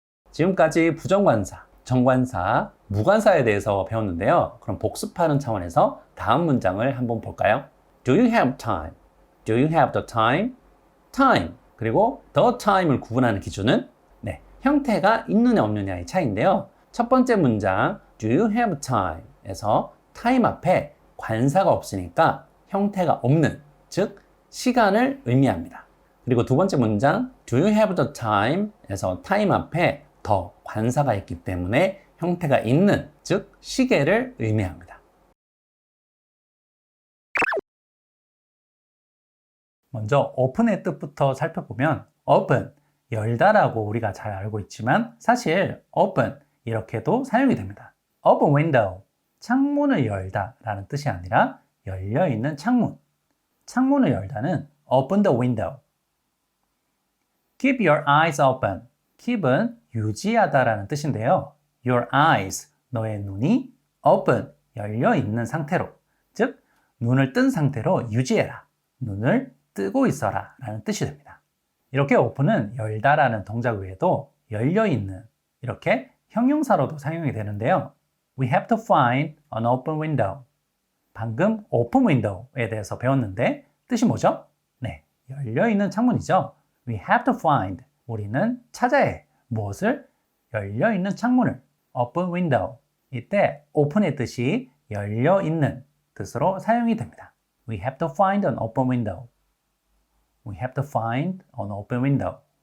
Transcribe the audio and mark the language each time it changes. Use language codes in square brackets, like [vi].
[ko] 지금까지 부정관사, 정관사, 무관사에 대해서 배웠는데요. 그럼 복습하는 차원에서 다음 문장을 한번 볼까요? [en] Do you have time? Do you have the time? [ko] time 그리고 the time을 구분하는 기준은 형태가 있느냐 없느냐의 차이인데요. 첫 번째 문장 [en] Do you have time? [ko] 에서 time 앞에 관사가 없으니까 형태가 없는, 즉 시간을 의미합니다. 그리고 두 번째 문장 [en] Do you have the time? [ko] 에서 time 앞에 더 관사가 있기 때문에 형태가 있는, 즉 시계를 의미합니다. 먼저 open의 뜻부터 살펴보면 open, 열다라고 우리가 잘 알고 있지만 사실 open 이렇게도 사용이 됩니다. open window, 창문을 열다 라는 뜻이 아니라 열려있는 창문, 창문을 열다는 [en] open the window. Keep your eyes open, [ko] keep은 유지하다 라는 뜻인데요. Your eyes, 너의 눈이 open, 열려있는 상태로, 즉 눈을 뜬 상태로 유지해라, 눈을 뜨고 있어라 라는 뜻이 됩니다. 이렇게 open은 열다 라는 동작 외에도 열려있는 이렇게 형용사로도 사용이 되는데요. [en] We have to find an open window. [ko] 방금 open window에 대해서 배웠는데 뜻이 뭐죠? 열려있는 창문이죠. [en] We have to find. [ko] 우리는 찾아야 해. 무엇을? 열려있는 창문을. open window. 이때 open의 뜻이 열려있는 뜻으로 사용이 됩니다. [en] We have to find an open window. We have to find an open window.